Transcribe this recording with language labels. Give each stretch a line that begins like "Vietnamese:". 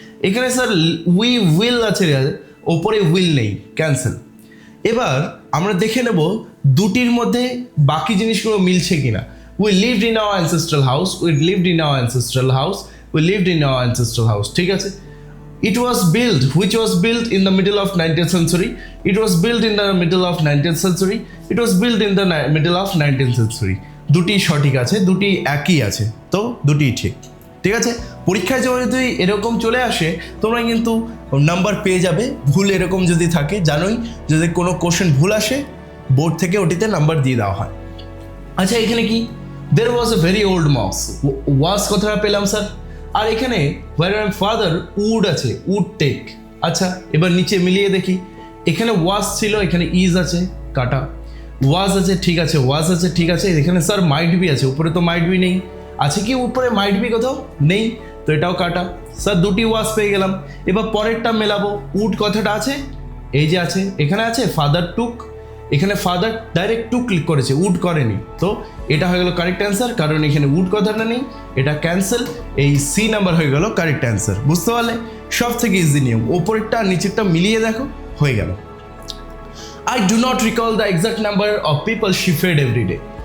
Bangla: এখানে sir we will আছে, ওপরে উইল নেই, ক্যান্সেল। এবার আমরা দেখে নেব দুটির মধ্যে বাকি জিনিসগুলো মিলছে কিনা।
English: We lived in our ancestral house, we lived in our ancestral house, we lived in our ancestral house, ঠিক আছে। It was built, which was built in the middle of 19th century. It was built in the middle of 19th century. It was built in the middle of 19th century.
Bangla: দুটি সঠিক আছে, দুটি একই আছে, তো দুটি ঠিক, ঠিক আছে। পরীক্ষায় যদি এরকম চলে আসে তোমরা কিন্তু নাম্বার পেয়ে যাবে। ভুল এরকম যদি থাকে, জানোই যদি কোনো কোশ্চেন ভুল আসে বোর্ড থেকে ওটিতে নাম্বার দিয়ে দেওয়া হয়। আচ্ছা, এখানে কি?
English: There was a very old mouse.
Bangla: ওয়াজ কথাটা পেলাম স্যার। আর এখানে
English: where my father would
Bangla: আছে,
English: would take।
Bangla: আচ্ছা, এবার নিচে মিলিয়ে দেখি। এখানে ওয়াজ ছিল, এখানে ইজ আছে, কাটা। ওয়াজ আছে, ঠিক আছে, ওয়াজ আছে, ঠিক আছে। এখানে স্যার মাইট বি আছে, উপরে তো মাইট বি নেই। আছে কি উপরে মাইট বি? কোথাও নেই, তো এটাও কাটা। স্যার দুটি ওয়াজ পেয়ে গেলাম। এবার পরেরটা মেলাবো। উড কথাটা আছে, এই যে আছে, এখানে আছে ফাদার টুক, এখানে ফাদার ডাইরেক্ট টু ক্লিক করেছে, উড করেনি, তো এটা হয়ে গেল কারেক্ট অ্যান্সার। কারণ এখানে উড কথাটা নেই, এটা ক্যান্সেল। এই সি নাম্বার হয়ে গেল কারেক্ট অ্যান্সার। বুঝতে পারলে? সব থেকে ইজি নিয়ম, ওপরেরটা নিচেরটা মিলিয়ে দেখো, হয়ে গেল।
English: I do not recall the exact number of people she fed every day.